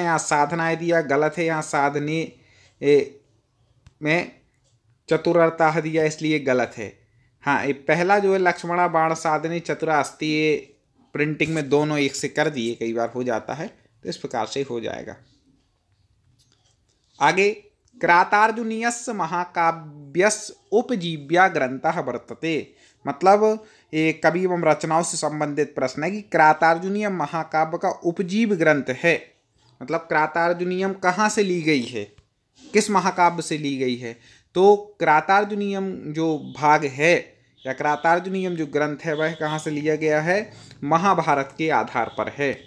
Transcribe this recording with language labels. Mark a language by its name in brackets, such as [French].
[Hindi] यहाँ साधनाएं दिया गलत है, यहाँ साधने में चतुरता दिया इसलिए गलत है। हाँ, ये पहला जो है [Sanskrit] लक्ष्मणा बाण साधने चतुरा अस्ति, [Hindi] ये प्रिंटिंग में दोनों एक से कर दिए, कई बार हो जाता है, तो इस प्रकार से हो जाएगा। आगे [Sanskrit] क्रातार्जुनीयस्य महाकाव्यस्य उपजीव्या ग्रंथः वर्तते। [Hindi] मतलब ये कवि एवं रचनाओं से संबंधित प्रश्न है कि क्रातार्जुनीयम महाकाव्य का उपजीव ग्रंथ है। मतलब क्रातार्जुनीयम कहाँ से ली गई है, किस महाकाव्य से ली गई है। तो क्रातार्जुनीयम जो भाग है या क्रातार्जुनीयम जो ग्रंथ है वह कहाँ से लिया गया है, महाभारत के आधार पर है।